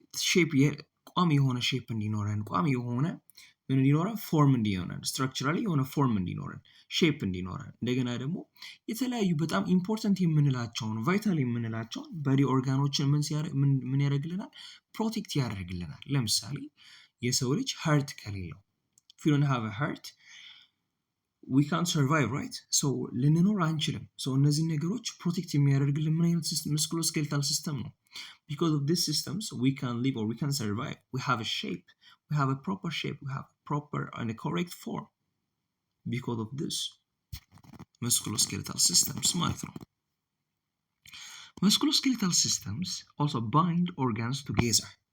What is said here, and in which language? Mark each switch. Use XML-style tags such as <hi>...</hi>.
<am>ሼፕ ቋሚ የሆነ ሼፕ እንዲኖረን ቋሚ የሆነ ምን እንዲኖረን ፎርም እንዲኖረን ስትራክቸራሊ የሆነ ፎርም እንዲኖረን ሼፕ እንዲኖረን እንደገና ደግሞ የተለያዩ በጣም ኢምፖርታንት የምንላቸውን ቫይታል የምንላቸውን ቦዲ ኦርጋኖችን ምን ያደርግልናል? ፕሮቴክት ያደርግልናል። ለምሳሌ የሰው ልጅ ሃርት ከሌለው</am> <en>if you don't have a heart we can't survive, right?</en> <am>so ልንኖር አንችልም። so እነዚህ ነገሮች ፕሮቴክት የሚያደርግልን ምን አይነት musculoskeletal system ነው?</am> <en>because of these systems we can live or we can survive. We have a shape, we have a proper shape, we have proper and a correct form because of this musculoskeletal systems</en> <am>ማለት ነው።</am> <en>musculoskeletal systems also bind organs together.</en>